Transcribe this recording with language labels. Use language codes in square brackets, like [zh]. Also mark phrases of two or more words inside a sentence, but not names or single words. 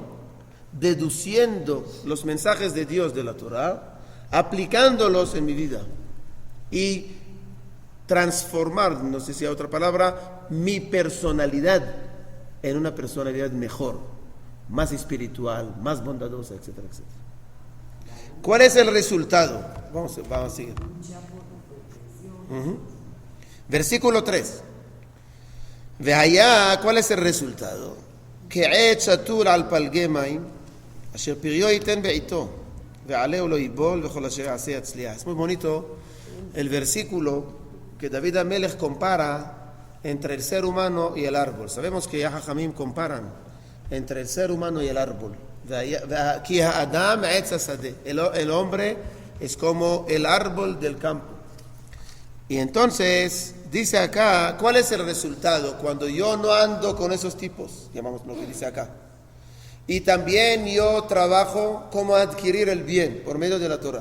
[es] Deduciendo los mensajes de Dios de la Torah, aplicándolos en mi vida y transformar, no sé si hay otra palabra, mi personalidad en una personalidad mejor, más espiritual, más bondadosa, etcétera, etcétera. ¿Cuál es el resultado? Vamos a seguir. Versículo 3. Ve allá, ¿cuál es el resultado? [he] כעת שתול על פלגי מים, אשר פריו ייתן בעיתו, ועלהו לא ייבול, וכל אשר יעשה יצליח. [es] Es muy bonito el versículo que David Amelech compara entre el ser humano y el árbol. Sabemos que ya Jajamim comparan entre el ser humano y el árbol. [he] כי האדם עץ השדה. [es] El hombre es como el árbol del campo. Y entonces dice acá, ¿cuál es el resultado cuando yo no ando con esos tipos? Llamamos lo que dice acá. Y también yo trabajo cómo adquirir el bien por medio de la Torah.